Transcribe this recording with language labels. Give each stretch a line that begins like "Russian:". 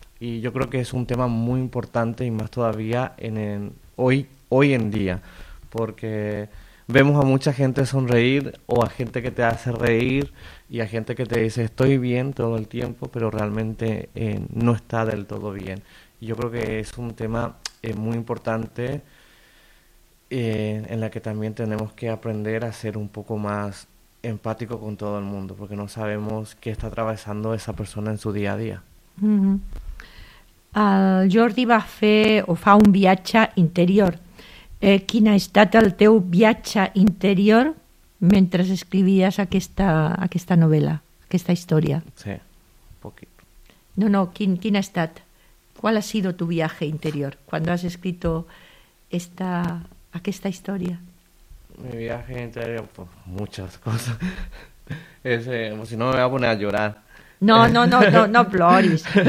Spanish: Y yo creo que es un tema muy importante y más todavía hoy en día, porque vemos a mucha gente sonreír o a gente que te hace reír y a gente que te dice estoy bien todo el tiempo, pero realmente no está del todo bien. Yo creo que es un tema muy importante en la que también tenemos que aprender a ser un poco más empático con todo el mundo, porque no sabemos qué está atravesando esa persona en su día a día. Mm-hmm.
Catalan: El Jordi va fer o fa un viatge interior. Quin ha estat el teu viatge interior mentre escrivies aquesta novel·la, aquesta història? Sí, un poquit. No, quin ha estat?
Spanish: ¿Cuál ha sido tu viaje interior cuando has escrito esta historia? Mi viaje interior, pues muchas cosas. Si no, me voy a poner a llorar. No, Floris.